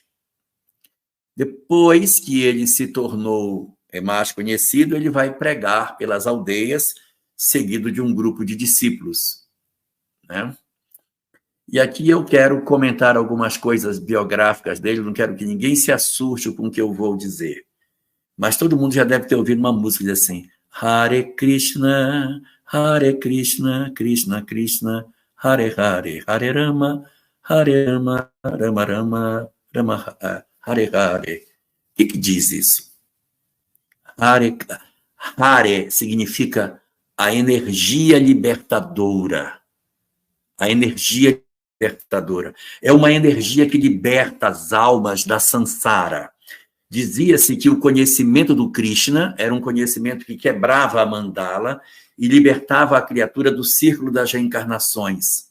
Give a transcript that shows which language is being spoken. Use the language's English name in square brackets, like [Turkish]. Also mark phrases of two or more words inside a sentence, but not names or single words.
[Portuguese] Depois que ele se tornou mais conhecido, ele vai pregar pelas aldeias, seguido de um grupo de discípulos, né? E aqui eu quero comentar algumas coisas biográficas dele, não quero que ninguém se assuste com o que eu vou dizer. Mas todo mundo já deve ter ouvido uma música que diz assim: [Sanskrit] हरे कृष्ण, कृष्ण कृष्ण, हरे हरे, हरे राम, राम राम, हरे हरे. [Portuguese] O que diz isso? Hare significa a energia libertadora. A energia libertadora. É uma energia que liberta as almas da sansara. Dizia-se que o conhecimento do Krishna era um conhecimento que quebrava a mandala e libertava a criatura do círculo das reencarnações.